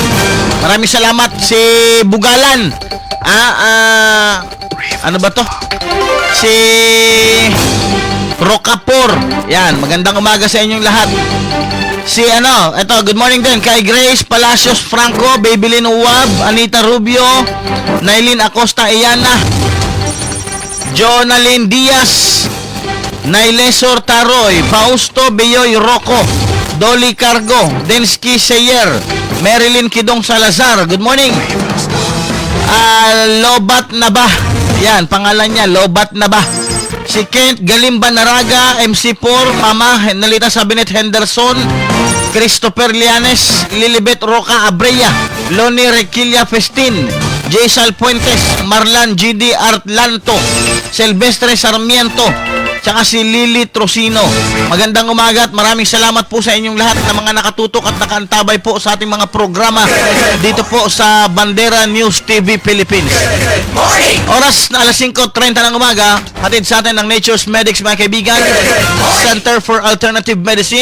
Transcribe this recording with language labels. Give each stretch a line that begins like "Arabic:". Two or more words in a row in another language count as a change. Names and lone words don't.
Filipino: Maraming salamat. Si Bugalan, ano ba to? Si Rocapor, yan, magandang umaga sa inyong lahat. Si ito,
English: good morning
Filipino: din kay Grace Palacios Franco, Babylin Uwab, Anita Rubio, Nailin Acosta Iyana, Jonalyn Diaz, Nailesor Taroy, Fausto Beyoy Rocco, Dolly Cargo, Densky Seyer, Marilyn Kidong Salazar,
English: good morning.
Filipino: Lobat na ba? Yan, pangalan niya, Lobat na ba? Si Kent Galimba Naraga, MC4, Mama Nalita Sabinet Henderson, Christopher Lianes, Lilibet Roca Abreya, Loni Requilla Festin, Jaisal Puentes, Marlan GD Artlanto, Silvestre Sarmiento, tsaka si Lily Trocino. Magandang umaga at maraming salamat po sa inyong lahat na mga nakatutok at nakaantabay po sa ating mga programa dito po sa Bandera News TV Philippines. Oras na alas 5:30 ng umaga, hatid sa atin ng Nature's Medics mga kaibigan, Center for Alternative Medicine.